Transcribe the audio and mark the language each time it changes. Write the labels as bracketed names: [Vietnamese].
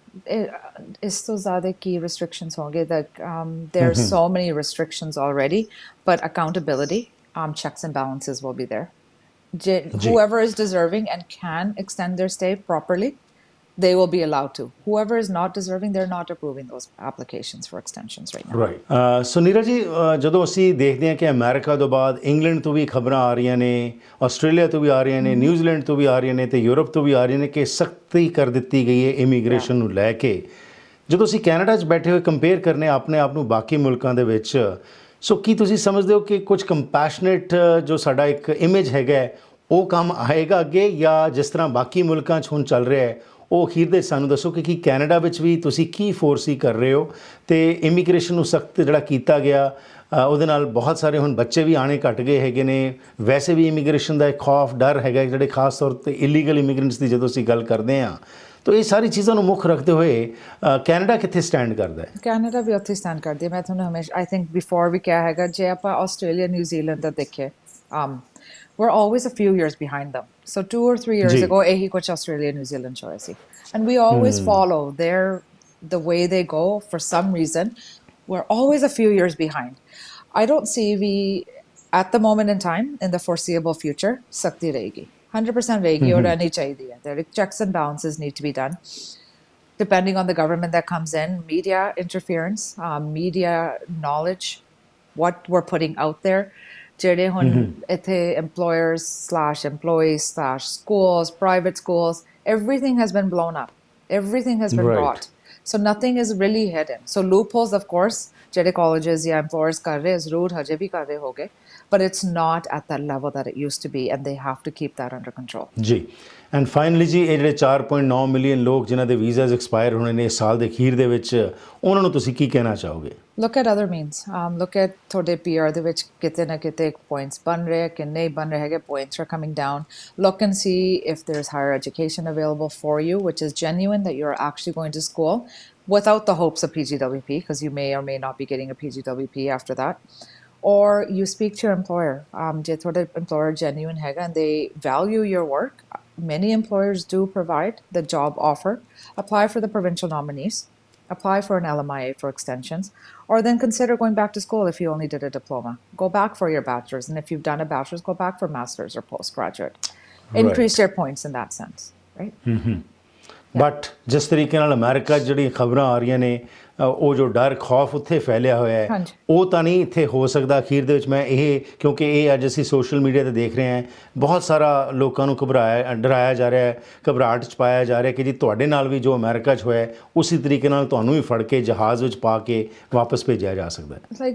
[Hindi] Is to zyada ki restrictions honge, [English] that there are so many restrictions already, but accountability, checks and balances will be there. Whoever is deserving and can extend their stay properly, they will be allowed to. Whoever is not deserving, they're not approving those applications for extensions right now. Right. [Punjabi] So Neeraj ji, ਜਦੋਂ ਅਸੀਂ ਦੇਖਦੇ ਹਾਂ ਕਿ America ਤੋਂ ਬਾਅਦ England ਤੋਂ ਵੀ ਖਬਰਾਂ ਆ ਰਹੀਆਂ ਨੇ, ਆਸਟ੍ਰੇਲੀਆ ਤੋਂ ਵੀ ਆ ਰਹੀਆਂ ਨੇ, ਨਿਊਜ਼ੀਲੈਂਡ ਤੋਂ ਵੀ ਆ ਰਹੀਆਂ ਨੇ, ਤੇ ਯੂਰਪ ਤੋਂ ਵੀ ਆ ਰਹੀਆਂ ਨੇ ਕਿ ਸਖਤੀ ਕਰ ਦਿੱਤੀ ਗਈ ਹੈ ਇਮੀਗ੍ਰੇਸ਼ਨ ਨੂੰ ਲੈ ਕੇ। ਜਦੋਂ ਅਸੀਂ ਕੈਨੇਡਾ 'ਚ ਬੈਠੇ ਹੋਏ ਕੰਪੇਅਰ ਕਰਨੇ ਆਪਣੇ ਆਪ ਨੂੰ ਬਾਕੀ ਮੁਲਕਾਂ ਦੇ ਵਿੱਚ, ਸੋ ਕੀ ਤੁਸੀਂ ਸਮਝਦੇ ਹੋ ਕਿ ਕੁਝ ਕੰਪੈਸ਼ਨੇਟ ਜੋ ਸਾਡਾ ਇੱਕ ਇਮੇਜ ਹੈਗਾ ਉਹ ਕੰਮ ਆਏਗਾ ਅੱਗੇ, ਜਾਂ ਜਿਸ ਤਰ੍ਹਾਂ ਬਾਕੀ ਮੁਲਕਾਂ 'ਚ ਹੁਣ ਚੱਲ ਰਿਹਾ ਹੈ ਉਹ ਅਖੀਰ ਦੇ ਸਾਨੂੰ ਦੱਸੋ ਕਿ ਕੀ ਕੈਨੇਡਾ ਵਿੱਚ ਵੀ ਤੁਸੀਂ ਕੀ ਫੋਰਸੀ ਕਰ ਰਹੇ ਹੋ ਤੇ ਇਮੀਗ੍ਰੇਸ਼ਨ ਨੂੰ ਸਖਤ ਜਿਹੜਾ ਕੀਤਾ ਗਿਆ ਉਹਦੇ ਨਾਲ ਬਹੁਤ ਸਾਰੇ ਹੁਣ ਬੱਚੇ ਵੀ ਆਣੇ ਘਟ ਗਏ ਹੈਗੇ ਨੇ। ਵੈਸੇ ਵੀ ਇਮੀਗ੍ਰੇਸ਼ਨ ਦਾ ਇੱਕ ਖੌਫ ਡਰ ਹੈਗਾ ਜਿਹੜੇ ਖਾਸ ਤੌਰ 'ਤੇ ਇਲੀਗਲ ਇਮੀਗ੍ਰੈਂਟਸ ਦੀ ਜਦੋਂ ਅਸੀਂ ਗੱਲ ਕਰਦੇ ਹਾਂ ਤਾਂ ਇਹ ਸਾਰੀ ਚੀਜ਼ਾਂ ਨੂੰ ਮੁੱਖ ਰੱਖਦੇ ਹੋਏ ਕੈਨੇਡਾ ਕਿੱਥੇ ਸਟੈਂਡ ਕਰਦਾ ਹੈ? ਕੈਨੇਡਾ ਵੀ ਉੱਥੇ ਸਟੈਂਡ ਕਰਦੀ ਹੈ। ਮੈਂ ਤੁਹਾਨੂੰ ਹਮੇਸ਼ਾ [English] I think before [Punjabi] ਵੀ ਕਿਹਾ ਹੈਗਾ, ਜੇ ਆਪਾਂ ਆਸਟ੍ਰੇਲੀਆ ਨਿਊਜ਼ੀਲੈਂਡ ਦਾ ਦੇਖੀਏ, [English] we're always a few years behind them. So 2 or 3 years ago, [Punjabi] ਇਹੀ ਕੁਛ ਆਸਟ੍ਰੇਲੀਆ ਨਿਊਜ਼ੀਲੈਂਡ ਚ ਹੋਇਆ ਸੀ, [English] and we always follow the way they go. For some reason, we're always a few years behind. I don't see we at the moment in time, in the foreseeable future, [Hindi] sakti rahegi 100% rahegi aur rehni chahiye hai. [English] There checks and balances need to be done depending on the government that comes in, media interference, media knowledge, what we're putting out there. [Punjabi] ਜਿਹੜੇ ਹੁਣ ਇੱਥੇ [English] employers/employees/ schools, private schools, everything has been blown up, everything has been brought, so nothing is really hidden. So loopholes, of course, [Punjabi] ਜਿਹੜੇ colleges ਜਾਂ employers ਕਰ ਰਹੇ ਜ਼ਰੂਰ ਹਜੇ ਵੀ ਕਰ ਰਹੇ ਹੋਗੇ, [English] but it's not at that level that it used to be, and they have to keep that under control. [Punjabi] ਜੀ [English] and finally [Punjabi] ਜੀ ਇਹ ਜਿਹੜੇ 4.9 ਮਿਲੀਅਨ ਲੋਕ ਜਿਨ੍ਹਾਂ ਦੇ ਵੀਜ਼ਾਸ ਐਕਸਪਾਇਰ ਹੋਣੇ ਨੇ ਇਸ ਸਾਲ ਦੇ ਅਖੀਰ ਦੇ ਵਿੱਚ, ਉਹਨਾਂ ਨੂੰ ਤੁਸੀਂ ਕੀ ਕਹਿਣਾ ਚਾਹੋਗੇ? [English] Look at other means. Look at [Punjabi] ਤੁਹਾਡੇ PR ਦੇ ਵਿੱਚ ਕਿਤੇ ਨਾ ਕਿਤੇ points ਬਣ ਰਹੇ ਕਿ ਨਹੀਂ ਬਣ ਰਹੇ ਹੈਗੇ, [English] points are coming down. Look and see if there's higher education available for you, which is genuine, that you're actually going to school without the hopes of PGWP, because you may or may not be getting a PGWP after that. Or you speak to your employer. [Punjabi] Je thode employer genuine hai [English] and they value your work. Many employers do provide the job offer. Apply for the provincial nominees. Apply for an LMIA for extensions. Or then consider going back to school if you only did a diploma. Go back for your bachelor's. And if you've done a bachelor's, go back for master's or postgraduate. Increase your points in that sense, right? [Punjabi] But ਜਿਸ ਤਰੀਕੇ ਨਾਲ America 'ਚ ਜਿਹੜੀਆਂ ਖਬਰਾਂ ਆ ਰਹੀਆਂ ਨੇ, ਉਹ ਜੋ ਡਰ ਖੌਫ ਉੱਥੇ ਫੈਲਿਆ ਹੋਇਆ ਹੈ, ਉਹ ਤਾਂ ਨਹੀਂ ਇੱਥੇ ਹੋ ਸਕਦਾ ਅਖੀਰ ਦੇ ਵਿੱਚ। ਮੈਂ ਇਹ ਕਿਉਂਕਿ ਇਹ ਅੱਜ ਅਸੀਂ ਸੋਸ਼ਲ ਮੀਡੀਆ 'ਤੇ ਦੇਖ ਰਹੇ ਹਾਂ, ਬਹੁਤ ਸਾਰਾ ਲੋਕਾਂ ਨੂੰ ਡਰਾਇਆ ਜਾ ਰਿਹਾ ਹੈ, ਘਬਰਾਹਟ 'ਚ ਪਾਇਆ ਜਾ ਰਿਹਾ ਕਿ ਜੀ ਤੁਹਾਡੇ ਨਾਲ ਵੀ ਜੋ ਅਮਰੀਕਾ 'ਚ ਹੋਇਆ ਉਸੇ ਤਰੀਕੇ ਨਾਲ ਤੁਹਾਨੂੰ ਵੀ ਫੜ ਕੇ ਜਹਾਜ਼ ਵਿੱਚ ਪਾ ਕੇ ਵਾਪਸ ਭੇਜਿਆ ਜਾ ਸਕਦਾ ਹੈ।